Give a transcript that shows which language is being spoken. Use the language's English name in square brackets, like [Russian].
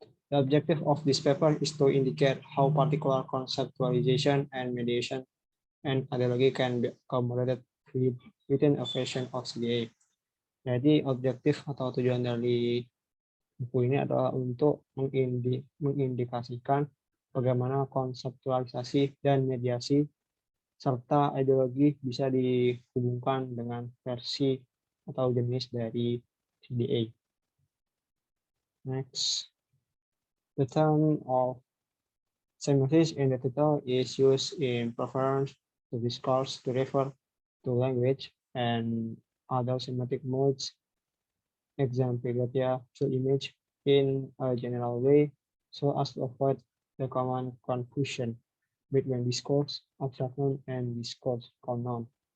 [English] The objective of this paper is to indicate how particular conceptualization and mediation and ideology can be accommodated within a version of CDA. [Indonesian] Jadi objektif atau tujuan dari buku ini adalah untuk mengindikasikan bagaimana konseptualisasi dan mediasi serta ideologi bisa dihubungkan dengan versi atau jenis dari CDA. [English] Next, the term of semiosis in the title is used in preference to discourse to refer to language and other semantic modes, exemplification to image in a general way, so as to avoid the common confusion between discourse abstraction and discourse pronoun.